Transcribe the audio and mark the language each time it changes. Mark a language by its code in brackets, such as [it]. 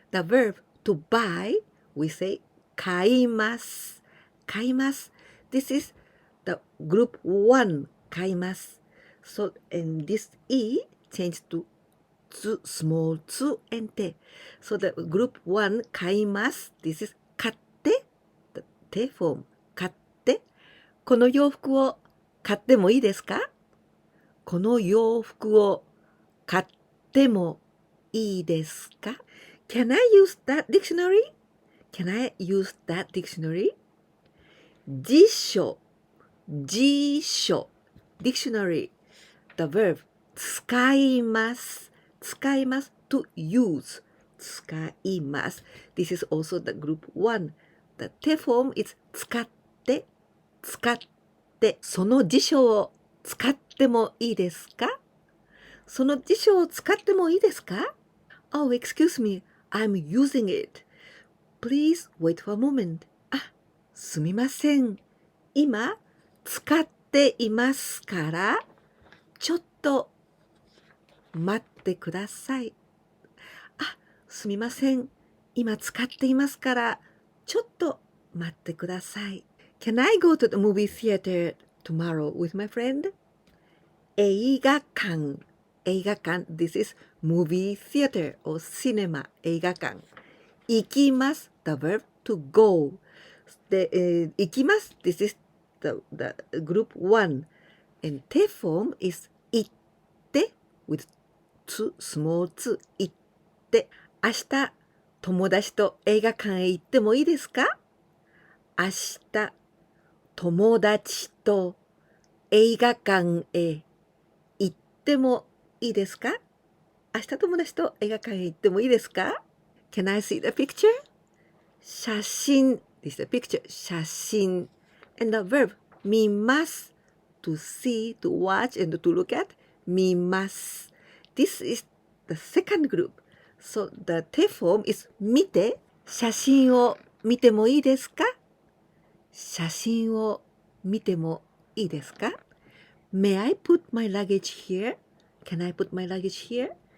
[en] The verb to buy, we say 買います. 買います.This is the group 1. 買います. So, and this e changed to small つ and te. So the group 1, 買います. This is 買って.The te form. 買って. [ja] この洋服を買ってもいいですか?この洋服を買ってもいいですか? [en] Can I use that dictionary? Can I use that dictionary? 辞書 辞書 dictionary. The verb 使います [ja] 使います。 [en] to use [ja] 使います。 [en] This is also the group 1. The te form is 使って、使って。 [ja] その辞書を使ってもいいですか？その辞書を使ってもいいですか？ [en] Oh, excuse me, I'm using it. Please wait for a moment. [ja] あ、すみません。今、使っていますから、ちょっと待ってください。あ、すみません。今使っていますから、ちょっと待ってください。 [en] Can I go to the movie theater tomorrow with my friend? 映画館。映画館。This is movie theater or cinema. 映画館。行きます。 The verb to go. で、行きます。 This is the group 1. And te form is 行って with two small two. [ja] 行って。明日、友達と映画館へ行ってもいいですか？明日、友達と映画館へ行ってもいいですか？明日友達と映画館へ行ってもいいですか？ [en] Can I see the picture? 写真 This is the picture 写真 and the verb 見ます to see, to watch and to look at 見ます This is the second group So the te form is 見て [ja] 写真を見てもいいですか？写真を見てもいいですか？ [en] May I put my luggage here? Can I put my luggage here?